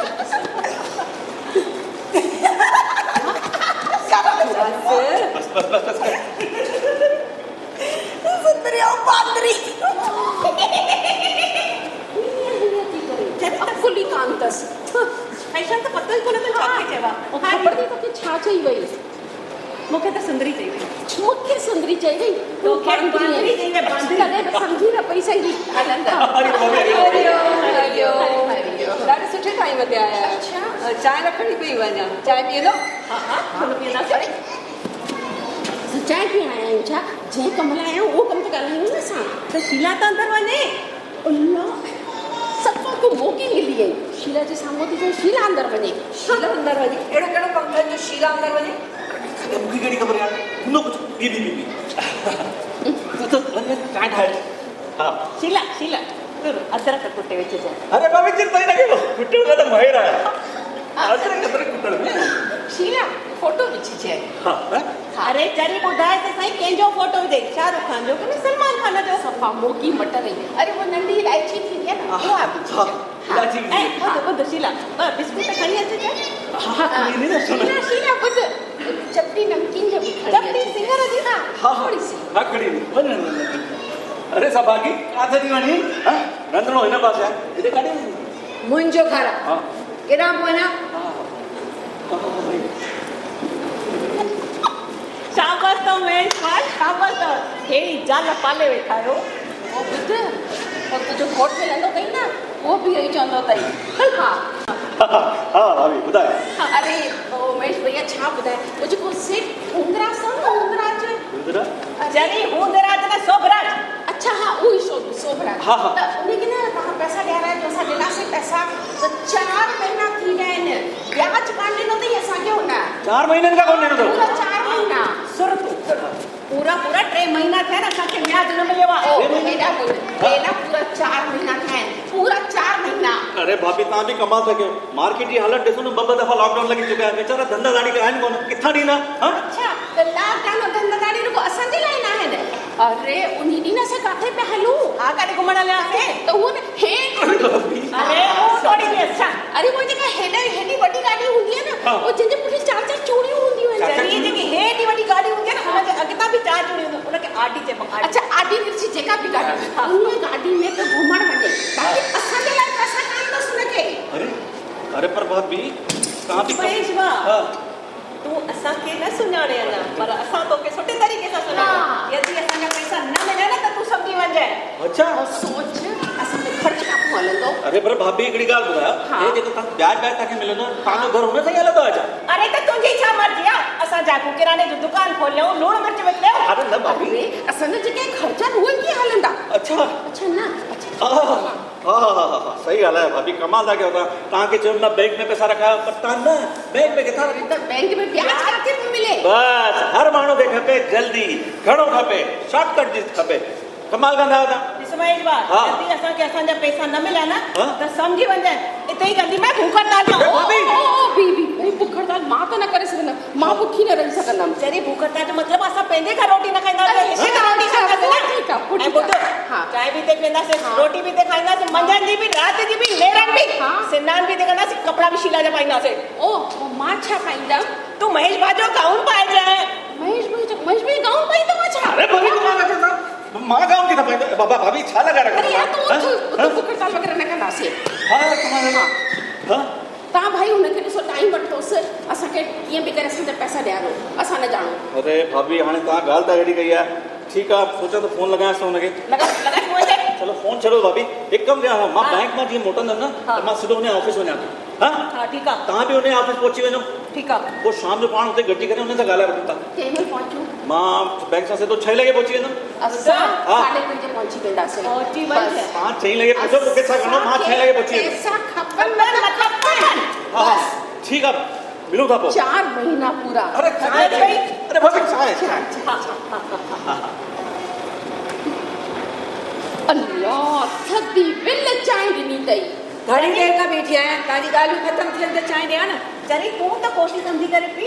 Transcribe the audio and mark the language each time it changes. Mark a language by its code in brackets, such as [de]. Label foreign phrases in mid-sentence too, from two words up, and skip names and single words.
[sd] बस बस बस बस कर। सुंदरी और बांदरी। फुली कांतस फैशन तो पतो ही कोने तो छाके चवा खबर थी तो कि छा चई वई मूंखे त सुंदरी चई वई मूंखे सुंदरी चई वई तो बांदरी चई वई बांदरी कॾहिं समझी न पई सही हलंदा ॾाढे सुठे टाइम ते आया। अच्छा चांहि रखणी पई वञा, चांहि पीअंदो? हा हा थोरो पीअंदासीं। चांहि पीअण आया आहियूं छा? जंहिं कम लाइ आया आहियूं उहो कमु त ॻाल्हायूं न असां। त शीला त अंदरि वञे। अल्लाह सफ़ा को मौक़ी मिली वई। शीला जे साम्हूं थी चई शीला अंदरि वञे। शीला अंदरि वञे अहिड़ो कहिड़ो कमु कयो जो शीला अंदरि वञे? मूंखे कहिड़ी ख़बर यार? हुन कुझु बी तूं त वञ चांहि ठाहे। हाँ शीला शीला अदरक कुटे विच जा। अरे बाबी चिंता ही न कयो, कुटण में त माहिर आहे। अदरक कुटण में। शीला फोटो विझी जे। हाँ अरे चरी ॿुधाए त सही कंहिंजो फोटो विझे, शाहरुख खान जो कि सलमान खान जो? सफ़ा मोकी मट रही। [hi] अरे वो नंढी इलायची थी है ना वो आप [sd] इलायची ऐं ॿुध शीला बिस्कुट खणी अचिजे। हाँ खणी नहीं शीला शीला ॿुध चपटी नमकीन जो भी खणी चपटी सिंगर जी ना हाँ [hi] थोड़ी सी [sd] हाँ खड़ी वञ। अरे सभागी काथे थी वञी? रंधिणो हिन पासे आहे, हेॾे काॾे वञी? मुंहिंजो घर हाँ। केॾां पोइ वञा शाबाश तो महेश भाई शाबाश तो हेड़ी जाल पाले वेठा आहियो ओ ॿुध और तुंहिंजो घोट मिलंदो अथई न उहो बि इहो ई चवंदो अथई हा हाँ भाभी ॿुधायो अरे ओ महेश भैया छा ॿुधाए उहो जेको सेठ उंदराज अथव न उंदराज ॿुधरा जरी हूंदराज न सोभराज अच्छा हाँ उहो ई सोभराज हाँ, हाँ। त उनखे न तव्हां पैसा ॾियाराए जो असां ॾिनासीं पैसा त 4 महीना थी विया आहिनि ब्याज कान ॾिनो अथई असांखे हुन 4 महीननि खां कोन ॾिनो पूरा 4 महीना पूरा 3 महीना थिया न असांखे ब्याज न मिलियो आहे ओ हेॾा ॿुध हेॾा पूरा 4 महीना थिया आहिनि पूरा 4 महीना अरे भाभी तव्हां बि कमाल था कयो मार्केट जी हालत ॾिसो न ॿ दफ़ा लॉकडाउन लॻी चुका आहे वेचारा धंधा दाड़ी आहिनि कोन किथां ॾींदा हाँ अच्छा त लॉकडाउन धंधादारी रुगो असांजे लाइ न आहिनि अरे उन ॾींहुं असां किथे पिया हलूं हा काॾे घुमण हलियासीं त उहो न हे अरे वो थोड़ी बि अच्छा अरे वो जेका हेॾी वॾी गाॾी हूंदी आहे न हाँ। वो जंहिंजे पुठियां 4 चूड़ियूं हूंदियूं आहिनि जरी जेकी हेॾी वॾी गाॾी हूंदी आहे न हुनजे अॻितां बि 4 चूड़ियूं हूंदियूं उनखे आडी चइबो आहे अच्छा आडी मिर्ची जेका बि गाॾी उन गाॾी में त घुमण वञे बाक़ी असांजे लाइ पैसा कान अथसि हुनखे अरे अरे पर भाभी तव्हां बि महेश भाउ हाँ तू असांखे न सुञाणे अञा पर असां तोखे सुठे तरीक़े सां सुञाणो यदि असांजा पैसा न मिलिया न त तू सम्झी वञजांइ अच्छा और सोच असांजो ख़र्च काको हलंदो अरे पर भाभी हिकिड़ी ॻाल्हि ॿुधायो हाँ। हे जेको तव्हां ब्याज तव्हांखे मिलंदो तव्हांजो घर हुन सां ई हलंदो आहे छा अरे त तुंहिंजी छा मर्ज़ी आहे असां जाकू किराने जो दुकान खोलियऊं लूण मिर्च विकिणियो अरे न भाभी अरे असांजा जेके ख़र्चा आहिनि उहे कीअं हलंदा अच्छा अच्छा न अच्छा हाँ सही ॻाल्हि आहे भाभी कमाल था कयो तव्हांखे चयो न बैंक में पैसा रखायो पर तव्हां न बैंक में किथां रखी त बैंक में ब्याज काथे पियो मिले बस हर माण्हू खे खपे जल्दी घणो खपे शॉर्टकट जी खपे कमाल कंदा आहियो तव्हां ॾिस महेश भाउ हाँ। यदि असांखे असांजा पैसा न मिलिया न हाँ। त सम्झी वञजांइ हिते ई कंदी मैं भूख हड़ताल जो बी बुख हड़ताल मां त न करे सघंदमि मां बुखी न रही सघंदमि जरी भूख हड़ताल जो मतिलबु असां पंहिंजे घर रोटी न खाईंदासीं हिते त रोटी खाईंदासीं ठीकु आहे, न ऐं ॿुध हाँ। चांहि बि हिते पीअंदासीं हाँ। रोटी बि हिते खाईंदासीं मंझंदि जी बि राति जी बि नेरनि बि हाँ। सनानु बि हिते कंदासीं कपिड़ा बि शीला जा पाईंदासीं ओ मां छा पाईंदमि तू महेश भाउ जो गाउन पाइजांइ महेश भाई गाउन पाईंदो छा अरे भाभी कमाल था कयो मां गाउन किथां पाईंदो बाबा भाभी छा लॻाए रखो अरे यार तो उतो बुख हड़ताल वग़ैरह न कंदासीं [hi] हाँ कमाल है हाँ [sd] तव्हां भाई हुनखे ॾिसो टाइम वठोसि असांखे कीअं बि करे असांजा पैसा ॾियारो असां न ॼाणूं अरे भाभी हाणे तव्हां ॻाल्हि त अहिड़ी कई आहे ठीकु आहे सोचा त फोन लॻायांसि त हुनखे लॻाए फोन ते चलो फोन छॾो भाभी हिकु कमु कयां मां बैंक मां जीअं मोटंदमि न हाँ। त मां सिधो हुन ऑफिस वञा थो हाँ हा ठीकु आहे तव्हां बि हुन ऑफिस पहुची वञो ठीकु आहे पोइ शाम जो पाण हुते गॾिजी करे हुन सां ॻाल्हाए वठूं था कंहिं महिल पहुचूं मां बैंक सां सिधो 6 लॻे पहुची वेंदुमि असां हाँ। 5:30 पहुची वेंदासीं पहुची बस। वञ तव्हां 6 लॻे पहुचो मूंखे छा करिणो मां 6 लॻे पहुची वेंदुमि पैसा खपनि हा हा ठीकु आहे मिलूं था पोइ 4 महीना पूरा अरे चांहि भाई। अरे भाभी चांहि अल्लाह थधी बिल चांहि ॾिनी अथई घणी देरि खां बीठी आहियां तव्हांजी ॻाल्हियूं ख़तमु थियनि त चांहि ॾियां न जरी तूं त कोशिशि सम्झी करे पी